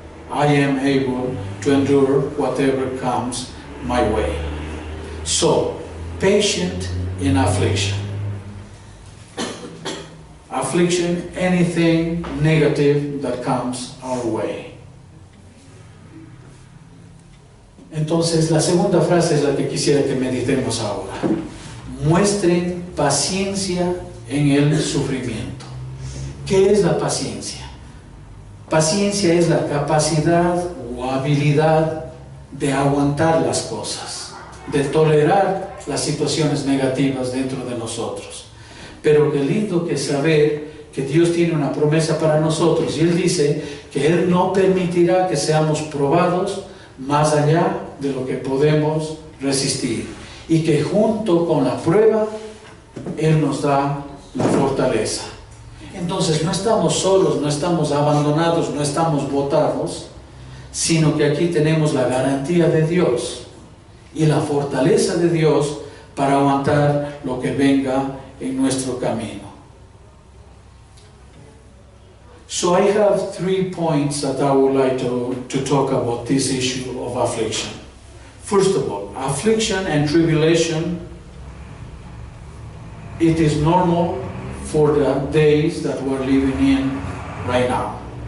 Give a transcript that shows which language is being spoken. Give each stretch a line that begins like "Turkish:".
English: I am able to endure whatever comes my way. So, patient in affliction. Affliction, anything negative that comes our way.
Spanish: Entonces, la segunda frase es la que quisiera que meditemos ahora. Muestren paciencia en el sufrimiento. ¿Qué es la paciencia? Paciencia es la capacidad o habilidad de aguantar las cosas, de tolerar las situaciones negativas dentro de nosotros. Pero qué lindo que saber que Dios tiene una promesa para nosotros, y Él dice que Él no permitirá que seamos probados más allá de lo que podemos resistir, y que junto con la prueba Él nos da la fortaleza. Entonces no estamos solos, no estamos abandonados, no estamos botados, sino que aquí tenemos la garantía de Dios y la fortaleza de Dios para aguantar lo que venga en nuestro camino.
English: So I have 3 points that I would like to talk about this issue of affliction. First of all, affliction and tribulation, it is normal for the days that we're living in right now.